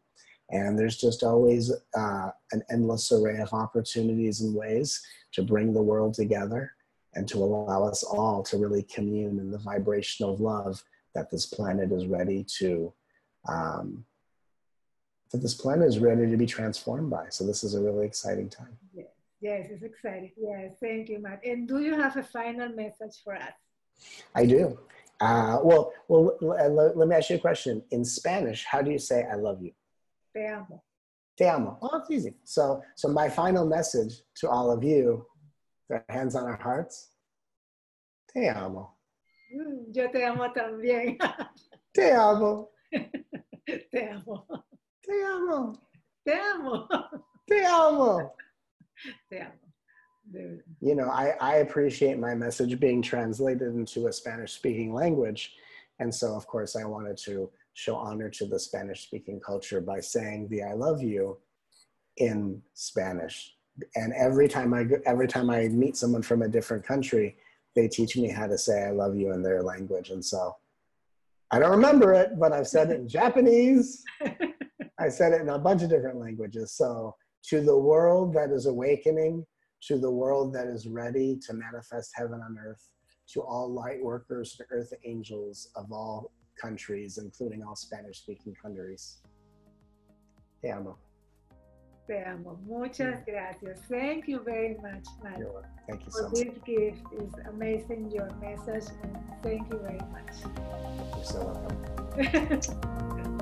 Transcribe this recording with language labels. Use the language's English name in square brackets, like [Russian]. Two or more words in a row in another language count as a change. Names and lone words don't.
[English] And there's just always an endless array of opportunities and ways to bring the world together and to allow us all to really commune in the vibration of love that this planet is ready to, be transformed by. So this is a really exciting time. Yes, it's exciting. Yes, thank you, Matt. And do you have a final message for us? I do. Well, let me ask you a question. In Spanish, how do you say I love you? [Spanish] Te amo. Te amo. [English] Oh, it's easy. So my final message to all of you, with our hands on our hearts, [Spanish] te amo. Yo te amo también. Te amo. Te amo. Te amo. Te amo. Te amo. Te amo. [English] You know, I appreciate my message being translated into a Spanish-speaking language. And so, of course, I wanted to show honor to the Spanish-speaking culture by saying the I love you in Spanish. And every time I meet someone from a different country, they teach me how to say I love you in their language. And so I don't remember it, but I've said it in Japanese. I said it in a bunch of different languages. So to the world that is awakening, to the world that is ready to manifest heaven on earth, to all light workers, to earth angels of all countries, including all Spanish-speaking countries. [Spanish] Te amo. Te amo. Muchas gracias. [English] Thank you very much, Matt. You're welcome. Thank you so much. This gift is amazing, your message, and thank you very much. You're so welcome.